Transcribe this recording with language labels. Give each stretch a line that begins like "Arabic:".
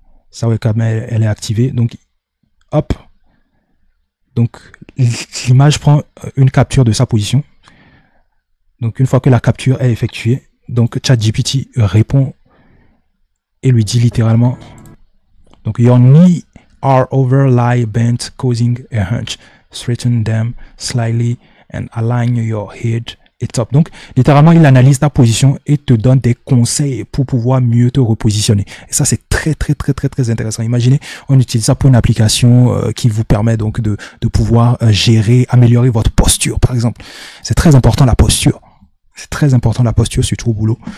French: Sa webcam, elle est activée. Donc, hop. Donc, l'image prend une capture de sa position. Donc, une fois que la capture est effectuée, donc ChatGPT répond et lui dit littéralement, donc,
English: your knee are overlie bent, causing a hunch. Straighten them slightly and align your head.
French: Et top. Donc, littéralement, il analyse ta position et te donne des conseils pour pouvoir mieux te repositionner. Et ça, c'est très intéressant. Imaginez, on utilise ça pour une application qui vous permet donc de pouvoir gérer, améliorer votre posture, par exemple. C'est très important, la posture. C'est très important la posture, surtout au boulot.